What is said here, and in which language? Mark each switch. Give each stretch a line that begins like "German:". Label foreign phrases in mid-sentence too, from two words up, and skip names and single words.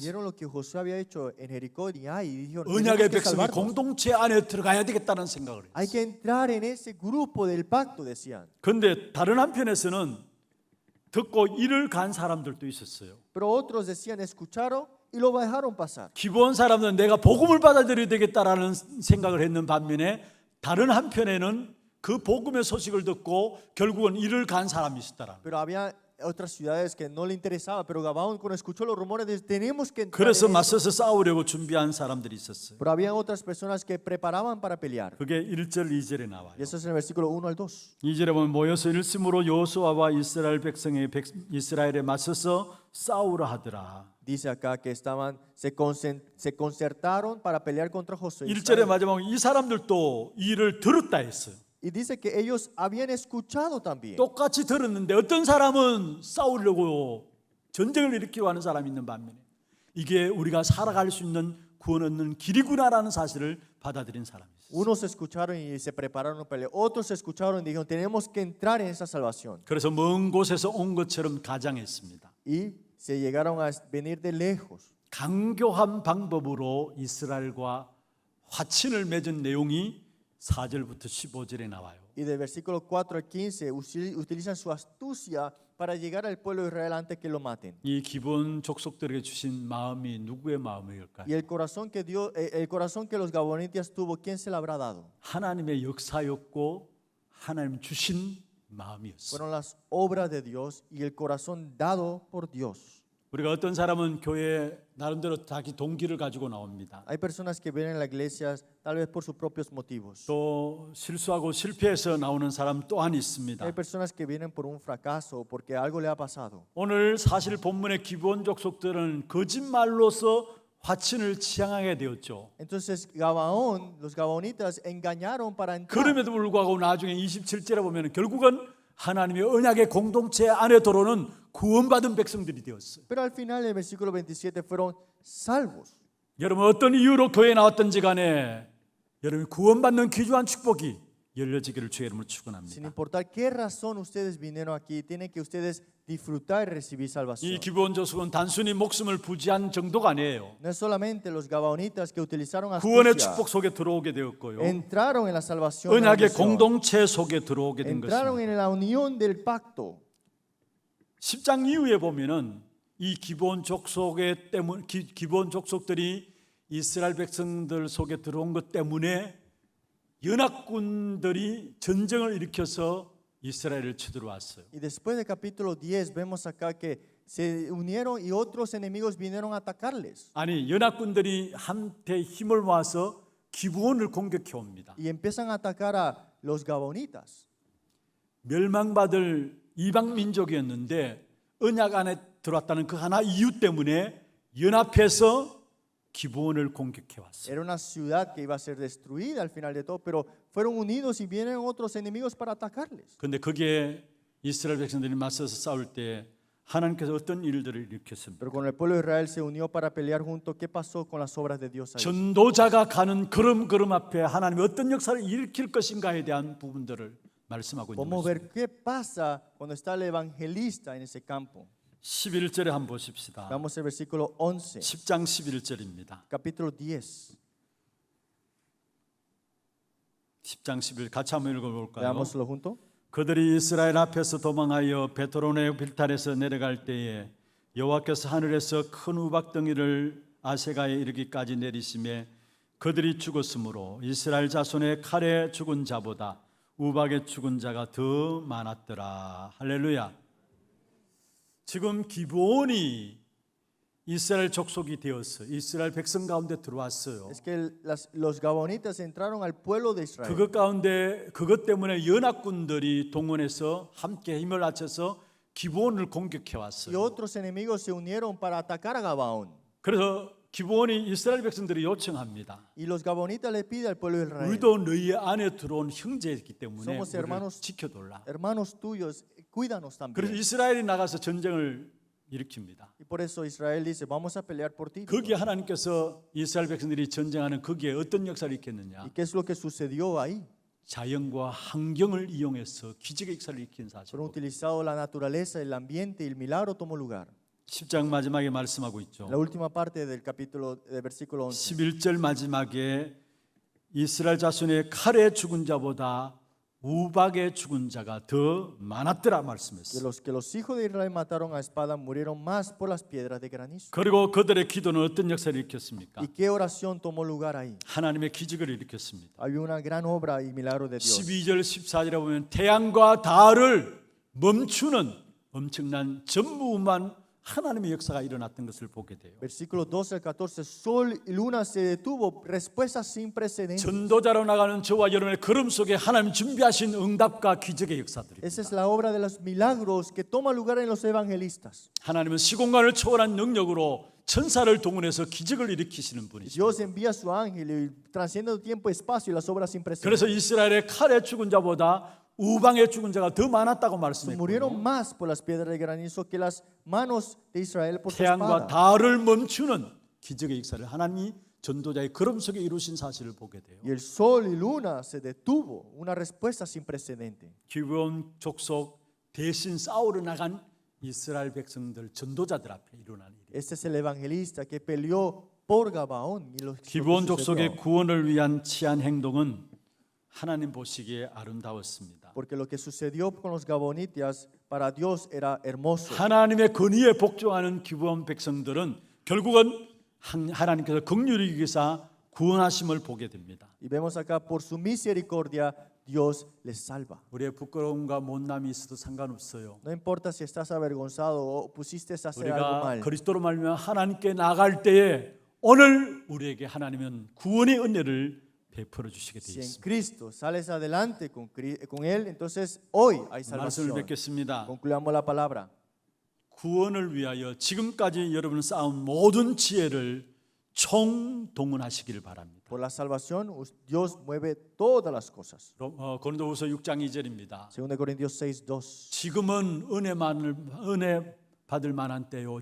Spanish: Oyeron lo que Josué había hecho en Jericó y Ai y dijeron,
Korean: 언약의
Spanish: "Tenemos que
Korean: 백성이
Spanish: salvarnos.
Korean: 공동체 안에 들어가야 되겠다는 생각을 했어요.
Spanish: Hay que entrar en ese grupo del pacto", decían.
Korean: 그런데 다른 한편에서는 듣고 이를 간 사람들도 있었어요.
Spanish: Pero otros decían, escucharon y lo dejaron pasar.
Korean: 기브온 사람들은 내가 복음을 받아들여야 되겠다라는 생각을 했는 반면에 다른 한편에는 그 복음의 소식을 듣고 결국은 이를 간 사람이 있었다라는 거예요.
Spanish: Pero había otras ciudades que no le interesaba, pero Gabaón cuando escuchó los rumores de tenemos que entrar
Korean: 그래서
Spanish: en eso.
Korean: 맞서서 싸우려고 준비한 사람들이 있었어요.
Spanish: Pero había otras personas que preparaban para pelear.
Korean: 그게 1절 2절에 나와요.
Spanish: Y eso es en el versículo 1 al 2.
Korean: 2절에 보면 모여서 일심으로 여호수아와 이스라엘에 맞서서 싸우라 하더라.
Spanish: Dice acá que se concertaron para pelear contra Josué.
Korean: 1절의 마지막에 이 사람들도 이 일을 들었다 했어요.
Spanish: Y dice que ellos habían escuchado también.
Korean: 똑같이 들었는데 어떤 사람은 싸우려고 전쟁을 일으키려 하는 사람이 있는 반면에 이게 우리가 살아갈 수 있는 구원 얻는 길이구나라는 사실을 받아들인 사람이 있어요.
Spanish: Unos escucharon y se prepararon para pelear. Otros escucharon y dijeron, tenemos que entrar en esa salvación.
Korean: 그래서 먼 곳에서 온 것처럼 가장했습니다.
Spanish: Y se llegaron a venir de lejos.
Korean: 강교한 방법으로 이스라엘과 화친을 맺은 내용이 4절부터 15절에 나와요.
Spanish: Y del versículo 4 al 15 utilizan su astucia para llegar al pueblo de Israel antes que lo maten.
Korean: 이 기본 족속들에게 주신 마음이 누구의 마음일까요?
Spanish: Y el corazón que Dios, el corazón que los gabonitas tuvo, ¿quién se lo habrá dado?
Korean: 하나님의 역사였고 하나님 주신 마음이었어요.
Spanish: Fueron las obras de Dios y el corazón dado por Dios.
Korean: 우리가 어떤 사람은 교회에 나름대로 자기 동기를 가지고 나옵니다.
Spanish: Hay personas que vienen a la iglesia tal vez por sus propios motivos.
Korean: 또 실수하고 실패해서 나오는 사람 또한 있습니다.
Spanish: Hay personas que vienen por un fracaso o porque algo le ha pasado.
Korean: 오늘 사실 본문의 기본 족속들은 거짓말로서 화친을 지향하게 되었죠.
Spanish: Entonces Gabaón, los gabaonitas engañaron para entrar.
Korean: 그럼에도 불구하고 나중에 27절에 보면 결국은 하나님의 언약의 공동체 안에 들어오는 구원받은 백성들이 되었어요.
Spanish: Pero al final del versículo 27 fueron salvos.
Korean: 여러분 어떤 이유로 교회에 나왔든지 간에 여러분 구원받는 귀중한 축복이 열려지기를 주의 이름으로
Spanish: Sin
Korean: 축원합니다.
Spanish: importar qué razón ustedes vinieron aquí, tienen que ustedes disfrutar y recibir
Korean: 이
Spanish: salvación.
Korean: 기본 조속은 단순히 목숨을 부지한 정도가 아니에요.
Spanish: No es solamente los gabaonitas que utilizaron
Korean: 구원의
Spanish: astucia,
Korean: 축복 속에 들어오게 되었고요.
Spanish: entraron en la salvación, de la
Korean: 언약의
Spanish: bendición,
Korean: 공동체 속에 들어오게 된
Spanish: entraron
Korean: 것입니다.
Spanish: en la unión del pacto.
Korean: 10장 이후에 보면은 이 기본 족속의 때문 기본 족속들이 이스라엘 백성들 속에 들어온 것 때문에 연합군들이 전쟁을 일으켜서 이스라엘을 쳐들어왔어요.
Spanish: Y después del capítulo 10 vemos acá que se unieron y otros enemigos vinieron a atacarles.
Korean: 아니 연합군들이 한테 힘을 모아서 기브온을 공격해 옵니다.
Spanish: Y empiezan a atacar a los gabaonitas.
Korean: 멸망받을 이방 민족이었는데 언약 안에 들어왔다는 그 하나 이유 때문에 연합해서 기브온을 공격해 왔어요.
Spanish: Era una ciudad que iba a ser destruida al final de todo, pero fueron unidos y vienen otros enemigos para atacarles.
Korean: 그런데 거기에 이스라엘 백성들이 맞서서 싸울 때 하나님께서 어떤 일들을 일으켰습니까?
Spanish: Pero cuando el pueblo de Israel se unió para pelear juntos, ¿qué pasó con las obras de Dios ahí?
Korean: 전도자가 가는 걸음 앞에 하나님이 어떤 역사를 일으킬 것인가에 대한 부분들을 말씀하고 있는
Spanish: Vamos a
Korean: 것입니다.
Spanish: ver qué pasa cuando está el evangelista en ese campo.
Korean: 11절에 한번 보십시다.
Spanish: Vamos al versículo 11,
Korean: 10장 11절입니다.
Spanish: capítulo 10.
Korean: 10장 11 같이 한번 읽어볼까요?
Spanish: Veámoslo junto.
Korean: 그들이 이스라엘 앞에서 도망하여 베토론의 빌탈에서 내려갈 때에 여호와께서 하늘에서 큰 우박덩이를 아세가에 이르기까지 내리심에 그들이 죽었으므로 이스라엘 자손의 칼에 죽은 자보다 우박에 죽은 자가 더 많았더라. 할렐루야. 지금 기브온이 이스라엘 족속이 되었어. 이스라엘 백성 가운데 들어왔어요.
Spanish: Es que los gabaonitas entraron al pueblo de Israel.
Korean: 그것 가운데 그것 때문에 연합군들이 동원해서 함께 힘을 합쳐서 기브온을 공격해
Spanish: Y
Korean: 왔어요.
Spanish: otros enemigos se unieron para atacar a Gabaón.
Korean: 그래서 기브온이 이스라엘 백성들이 요청합니다.
Spanish: Y los gabaonitas le piden al pueblo de Israel,
Korean: 우리도 너희 안에 들어온 형제이기 때문에
Spanish: Somos
Korean: 우리를
Spanish: hermanos.
Korean: 지켜달라.
Spanish: hermanos tuyos, cuídanos
Korean: 그래서
Spanish: también.
Korean: 이스라엘이 나가서 전쟁을 일으킵니다.
Spanish: Y por eso Israel dice, vamos a pelear por ti.
Korean: 거기에 하나님께서 이스라엘 백성들이 전쟁하는 거기에 어떤 역사를 일으켰느냐?
Spanish: ¿Y qué es lo que sucedió ahí?
Korean: 자연과 환경을 이용해서 기적의 역사를 일으킨 사실.
Spanish: Fueron utilizados la naturaleza, el ambiente y el milagro tomó lugar.
Korean: 10장 마지막에 말씀하고 있죠.
Spanish: La última parte del capítulo, del versículo 11.
Korean: 11절 마지막에 이스라엘 자손의 칼에 죽은 자보다 우박에 죽은 자가 더 많았더라
Spanish: De
Korean: 말씀했어요.
Spanish: los que los hijos de Israel mataron a espada murieron más por las piedras de granizo.
Korean: 그리고 그들의 기도는 어떤 역사를 일으켰습니까?
Spanish: ¿Y qué oración tomó lugar ahí?
Korean: 하나님의 기적을 일으켰습니다.
Spanish: Había una gran obra y milagro de Dios.
Korean: 12절 14절에 보면 태양과 달을 멈추는 엄청난 전무후무한 하나님의 역사가 일어났던 것을 보게 돼요.
Spanish: Versículo 12 al 14, sol y luna se detuvo, respuesta sin precedentes.
Korean: 전도자로 나가는 저와 여러분의 걸음 속에 하나님 준비하신 응답과 기적의 역사들이.
Spanish: Esa es la obra de los milagros que toma lugar en los evangelistas.
Korean: 하나님은 시공간을 초월한 능력으로 천사를 동원해서 기적을 일으키시는 분이시죠.
Spanish: Dios envía a su ángel y trasciende tiempo y espacio y las obras sin precedentes.
Korean: 그래서 이스라엘의 칼에 죽은 자보다 우방에 죽은 자가 더 많았다고
Spanish: Murieron
Korean: 말씀했고
Spanish: más por las piedras de granizo que las manos de Israel por su
Korean: 태양과
Spanish: espada.
Korean: 달을 멈추는 기적의 역사를 하나님이 전도자의 걸음 속에 이루신 사실을 보게 돼요.
Spanish: Y el sol y luna se detuvo, una respuesta sin precedente.
Korean: 기브온 족속 대신 싸우러 나간 이스라엘 백성들 전도자들 앞에 일어난 일이에요.
Spanish: Este es el evangelista que peleó por Gabaón. Y lo que
Korean: 기브온
Spanish: sucedió.
Korean: 족속의 구원을 위한 치안 행동은 하나님 보시기에 아름다웠습니다.
Spanish: Porque lo que sucedió con los gabonitas para Dios era hermoso.
Korean: 하나님의 권위에 복종하는 기브온 백성들은 결국은 하나님께서 긍휼히 여기사 구원하심을 보게 됩니다.
Spanish: Y vemos acá, por su misericordia, Dios les salva.
Korean: 우리의 부끄러움과 못남이 있어도 상관없어요.
Spanish: No importa si estás avergonzado o pusiste a hacer algo
Korean: 우리가
Spanish: mal.
Korean: 그리스도로 말미암아 하나님께 나갈 때에 오늘 우리에게 하나님은 구원의 은혜를 베풀어 주시게 되어
Spanish: Si en
Korean: 있습니다.
Spanish: Cristo sales adelante con Él, entonces hoy hay
Korean: 말씀을
Spanish: salvación.
Korean: 뵙겠습니다.
Spanish: Concluyamos la palabra.
Korean: 구원을 위하여 지금까지 여러분 쌓은 모든 지혜를 총동원하시기를 바랍니다.
Spanish: Por la salvación, Dios mueve todas las cosas.
Korean: 고린도후서 6장 2절입니다.
Spanish: 2 Corintios 6:2.
Korean: 지금은 은혜 받을 만한 때요.